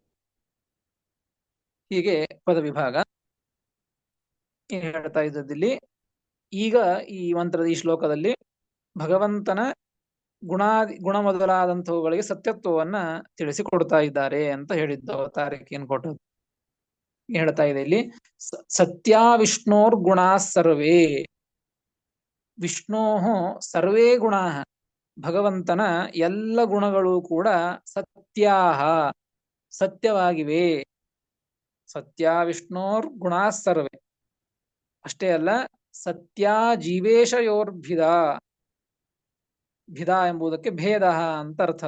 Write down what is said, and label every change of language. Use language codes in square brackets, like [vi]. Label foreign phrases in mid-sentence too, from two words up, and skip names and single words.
[kn] ಹೀಗೆ ಪದ ವಿಭಾಗ ಏನ್ ಹೇಳ್ತಾ ಇದ್ದದ್ದಿಲ್ಲಿ. ಈಗ ಈ ಮಂತ್ರದ ಈ ಶ್ಲೋಕದಲ್ಲಿ ಭಗವಂತನ ಗುಣ ಮೊದಲಾದಂಥವುಗಳಿಗೆ ಸತ್ಯತ್ವವನ್ನ ತಿಳಿಸಿಕೊಡ್ತಾ ಇದ್ದಾರೆ ಅಂತ ಹೇಳಿದ್ದು ಅವತಾರಕ್ಕೆ ಕೊಟ್ಟದ್ದು. ಹೇಳ್ತಾ ಇದೆ ಇಲ್ಲಿ [sa] ಸತ್ಯ ವಿಷ್ಣೋರ್ ಗುಣಾ ಸರ್ವೇ. ವಿಷ್ಣೋ ಸರ್ವೇ ಗುಣಾ, [kn] ಭಗವಂತನ ಎಲ್ಲ ಗುಣಗಳು ಕೂಡ ಸತ್ಯಾಹ ಸತ್ಯವಾಗಿವೆ. [sa] ಸತ್ಯ ವಿಷ್ಣೋರ್ ಗುಣಾ ಸರ್ವೇ [kn] ಅಷ್ಟೇ ಅಲ್ಲ, [sa] ಸತ್ಯ ಜೀವೇಶಯೋರ್ಭಿದ. [kn] ಭಿದ ಎಂಬುದಕ್ಕೆ ಭೇದ ಅಂತ ಅರ್ಥ.